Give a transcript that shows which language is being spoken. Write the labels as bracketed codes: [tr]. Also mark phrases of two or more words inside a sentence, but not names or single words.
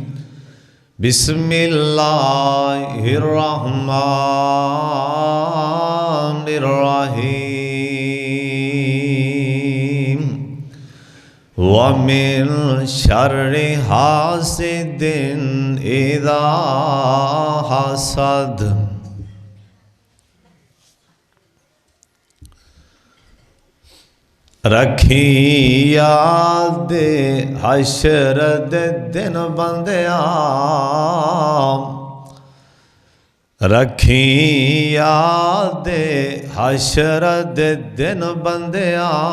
[ar] بسم الله الرحمن الرحيم. ومن شر حاسد إذا حسد. [pa] रखी याद हशर दे दिन बंदिया। रखी याद हशर दे दिन बंदिया।